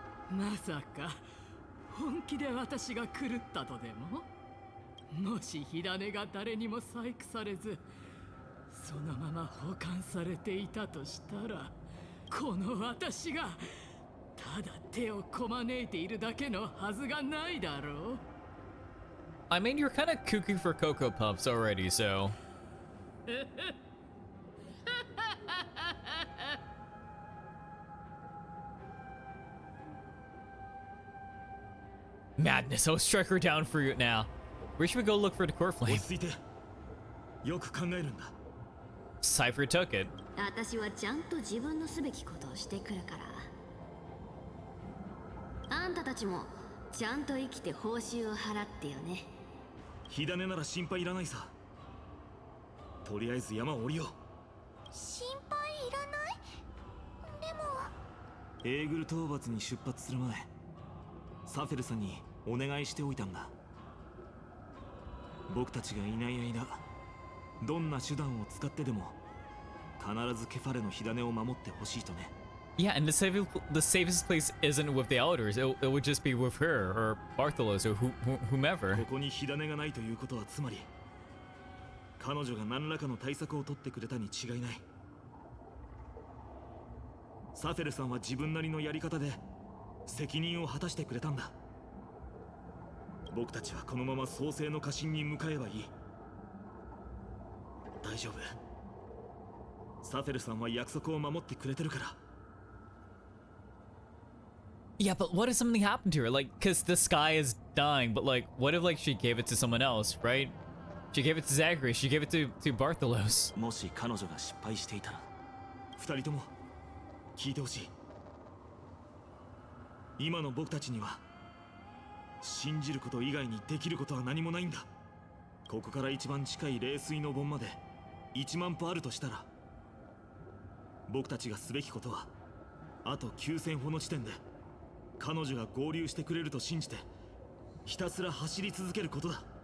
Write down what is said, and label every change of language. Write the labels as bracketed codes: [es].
[ja] まさか本気で私が狂ったとでも？もし火種が誰にも細工されずそのまま保管されていたとしたら、この私がただ手をこまねいているだけのはずがないだろう。 [en] I mean, you're kind of cuckoo for Cocoa Puffs already, so. Madness, I'll strike her down for you now. Where should we go look for the Coreflame? [ja] 落ち着いて。よく考えるんだ。 [en] Cypher took it. [ja] 私はちゃんと自分のすべきことをしてくるから。あんたたちもちゃんと生きて報酬を払ってよね。火種なら心配いらないさ。とりあえず山を降りよう。心配いらない？でもエーグル討伐に出発する前、サフェルさんにお願いしておいたんだ。僕たちがいない間、どんな手段を使ってでも必ずケファレの火種を守ってほしいとね。 [en] Yeah, and the safest place isn't with the elders. It would just be with her or Bartholos or whomever. [ja] ここに火種がないということはつまり、彼女が何らかの対策を取ってくれたに違いない。サフェルさんは自分なりのやり方で責任を果たしてくれたんだ。僕たちはこのまま創世の家臣に向かえばいい。大丈夫。サフェルさんは約束を守ってくれてるから。 [en] Yeah, but what if something happened to her? Like, cause the sky is dying, but like, what if like she gave it to someone else, right? She gave it to Zachary, she gave it to Bartholos. [ja] もし彼女が失敗していたら、二人とも聞いてほしい。今の僕たちには信じること以外にできることは何もないんだ。ここから一番近い冷水の盆まで1万歩あるとしたら、僕たちがすべきことはあと9000歩の地点で彼女が合流してくれると信じてひたすら走り続けることだ。